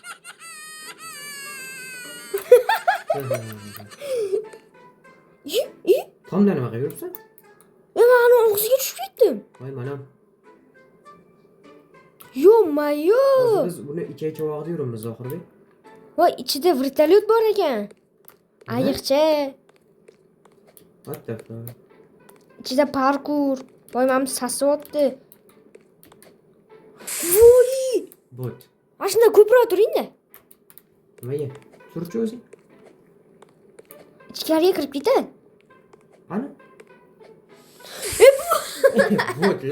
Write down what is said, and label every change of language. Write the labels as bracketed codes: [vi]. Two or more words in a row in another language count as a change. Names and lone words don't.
[uz] Tomdan nima qilib yuribsan? Meni og'ziga tushib ketdim. Voy, mana. Yo. Biz buni ichak-chavog'ida yuribmiz, Zohirbek. Voy, ichida vertolyot bor ekan. Ayiqcha. [en] What the fuck? [tr] İçinde parkur. [uz] Voy, meni sasyapti. Voy! Bot. Mana shunda ko'proq turing-da. Nimaga? Turchi o'zing. Ichkariga kirib ketadi. Qani? Bot, latta.